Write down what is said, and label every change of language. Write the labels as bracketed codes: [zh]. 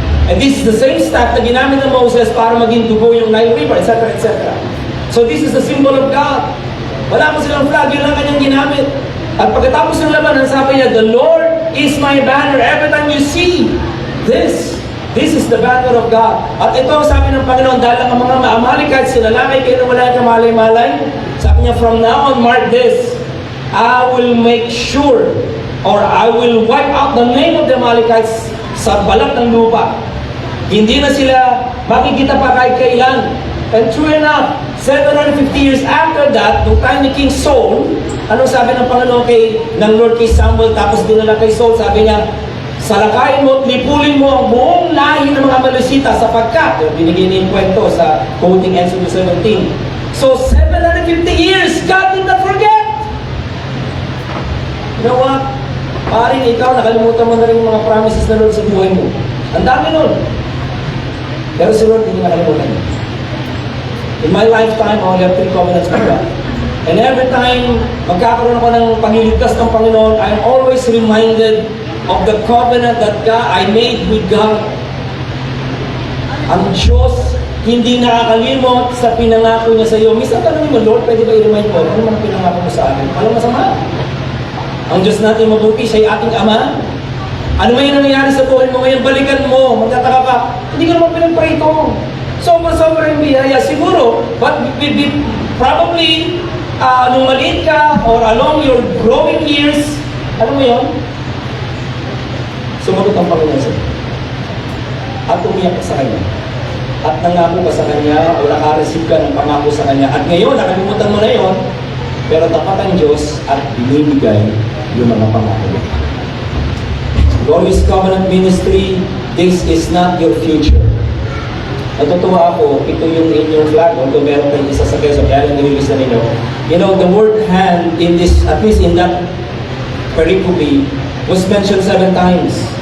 [en] And this is the same staff [tl] na ginamit ng Moses para maging dugo yung Nile River, etc., etc. [en] So this is the symbol of God. [tl] Wala pa silang flag, yun lang kanyang ginamit. At pagkatapos ng labanan, sabi niya, [en] the Lord is my banner. Every time you see this is the banner of God. [tl] At ito ang sabi ng Panginoon, dahil ang mga Amalekites, sinalakay kayo na wala kang malay-malay. [en] Sabi niya, from now on, mark this, I will make sure, or I will wipe out the name of the Amalekites [tl] sa balat ng lupa. Hindi na sila makikita pa kahit kailan. [en] And true enough, 750 years after that, [tl] nung time ni King Saul, anong sabi ng Panginoon ng Lord kay Samuel, tapos dinala kay Saul, sabi niya, salakayin mo at lipulin mo ang buong lahi ng mga Amalekita sapagkat, binigay niya yung kwento sa quoting Exodus 17. [en] So, 750 years, God did not forget. You know what? [tl] Paring ikaw, nakalimutan mo na rin yung mga promises na Lord sa buhay mo. Ang dami nun. Pero si Lord, hindi nakalimutan niya. [en] In my lifetime, I only have 3 covenants with God. And every time [tl] magkakaroon ako ng pagliligtas ng Panginoon, [en] I'm always reminded of the covenant that I made with God. [tl] Ang Diyos, hindi nakakalimot sa pinangako niya sa iyo. Minsan tanongin mo, Lord, pwede ba i-remind mo? Ano man pinangako mo sa akin? Walang masama. Ang Diyos natin mabuti, siya ay ating Ama. Ano man yung nangyayari sa buhay mo ngayon, balikan mo, magtataka ka, hindi ka naman pinag-pray ito. Sobra-sobra yung biyaya. Siguro, but probably, nung maliit ka, [en] or along your growing years, [tl] alam mo yun, sumagot ang Panginoon sa'yo. At umiyak ka sa Kanya. At nangako ka sa Kanya, o nakareceive ka ng pangako sa Kanya. At ngayon, nakalimutan mo na yun, pero tapat ang Diyos at binibigay yung mga pangako. [en] Glorious Covenant Ministry, this is not your future. [tl] Natutuwa ako, ito yung inyong flag, although meron kayong isa sa keso, kaya lang nirelease na ninyo. [en] You know, the word hand in this, at least in that pericope, was mentioned 7 times.